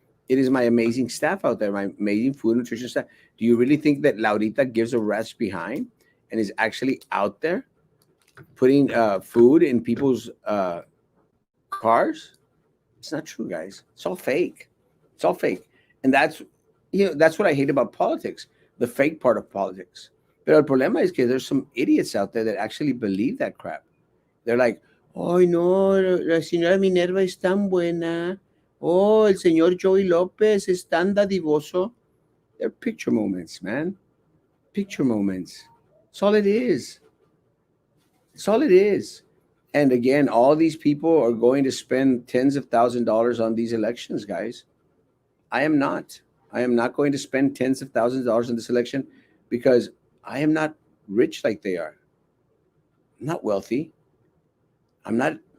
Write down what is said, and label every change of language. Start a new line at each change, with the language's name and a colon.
English: It is my amazing staff out there, my amazing food nutrition staff. Do you really think that Laurita gives a rat's behind and is actually out there putting food in people's cars? It's not true, guys. It's all fake. It's all fake. And that's what I hate about politics, the fake part of politics. But
Spanish: el problema
English: is
Spanish: que
English: there's some idiots out there that actually believe that crap. They're like, oh, no,
Spanish: la señora Minerva es tan buena. Oh, el señor Joey Lopez es tan dadivoso.
English: They're picture moments, man. Picture moments. That's all it is. That's all it is. And again, all these people are going to spend tens of $1,000s on these elections, guys. I am not. I am not going to spend tens of $1,000s on this election because I am not rich like they are. I'm not wealthy. I'm not.